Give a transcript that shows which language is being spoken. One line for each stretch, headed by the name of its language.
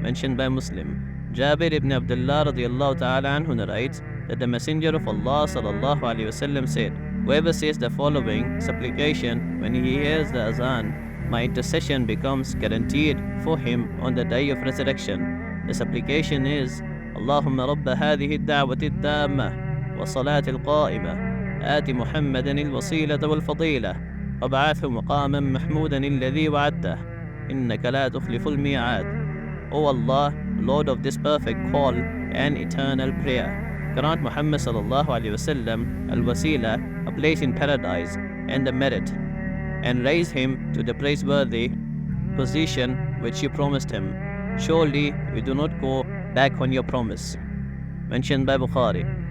English: Mentioned by Muslim. Jabir ibn Abdullah radiallahu ta'ala anhu narrates that the Messenger of Allah sallallahu alaihi wasallam said, whoever says the following supplication when he hears the Azan, my intercession becomes guaranteed for him on the day of resurrection. The supplication is,
Arabic: اللهم رب هذه الدعوة التامة والصلاة القائمة آت محمدا الوسيلة والفضيلة وابعثه مقاما محمودا الذي وعدته إنك لا تخلف الميعاد.
English: O Allah, Lord of this perfect call and eternal prayer, grant Muhammad sallallahu alaihi wasallam al-wasila, a place in paradise, and the merit, and raise him to the praiseworthy position which you promised him. Surely we do not go back on your promise. Mentioned by Bukhari.